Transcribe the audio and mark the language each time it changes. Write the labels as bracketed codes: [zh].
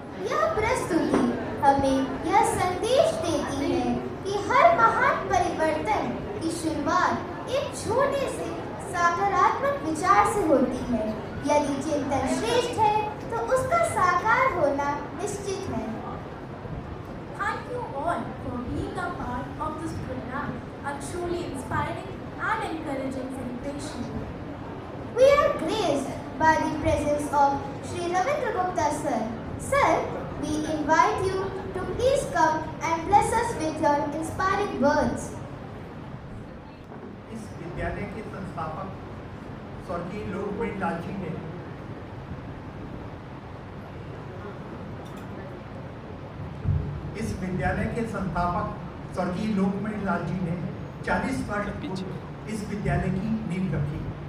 [hi] यह प्रस्तुति हमें यह संदेश देती है कि हर महान परिवर्तन की शुरुआत एक छोटे से सकारात्मक विचार से होती है। यदि चिंतन श्रेष्ठ है तो उसका साकार होना निश्चित है। [en] Thank you all for being a part of this program, a truly inspiring and encouraging celebration. We are graced by the presence of Shri Ravindra Gupta sir. Sir, we invite you to please come and bless us with your inspiring words. [hi] इस विद्यालय के संस्थापक स्वर्गीय लोकप्रिय लाल जी ने इस विद्यालय के संस्थापक स्वर्गीय लोकप्रिय लाल जी ने 40 वर्ष पूर्व इस विद्यालय की नींव रखी।